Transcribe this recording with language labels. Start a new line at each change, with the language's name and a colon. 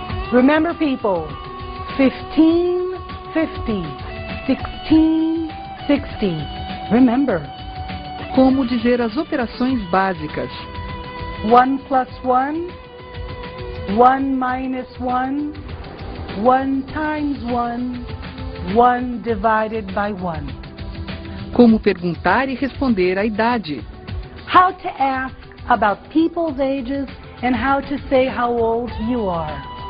English: Remember, people, 15, 50, 16, 60. Remember.
Portuguese: Como dizer as operações básicas.
English: 1 plus 1, 1 minus 1, 1 times 1, 1 divided by 1.
Portuguese: Como perguntar e responder a idade.
English: How to ask about people's ages and how to say how old you are.